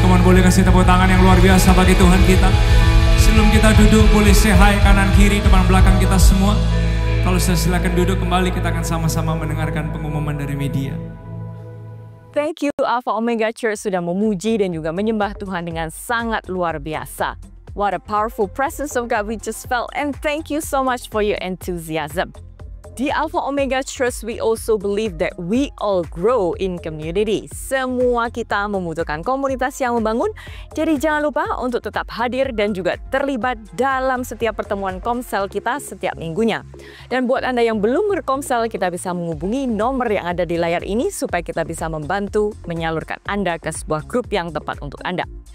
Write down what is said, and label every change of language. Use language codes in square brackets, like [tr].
[id] Kemudian boleh kasih tepuk tangan yang luar biasa bagi Tuhan kita. Sebelum kita duduk boleh [en] say hi [id] kanan kiri depan belakang kita semua. Kalau sudah silakan duduk kembali, kita akan sama-sama mendengarkan pengumuman dari media. [en] Thank you [id] Alpha Omega Church sudah memuji dan juga menyembah Tuhan dengan sangat luar biasa. [en] What a powerful presence of God we just felt, and thank you so much for your enthusiasm. Di Alpha Omega Church, we also believe that we all grow in community. [id] Semua kita membutuhkan komunitas yang membangun, jadi jangan lupa untuk tetap hadir dan juga terlibat dalam setiap pertemuan komsel kita setiap minggunya. Dan buat Anda yang belum berkomsel, kita bisa menghubungi nomor yang ada di layar ini supaya kita bisa membantu menyalurkan Anda ke sebuah grup yang tepat untuk Anda.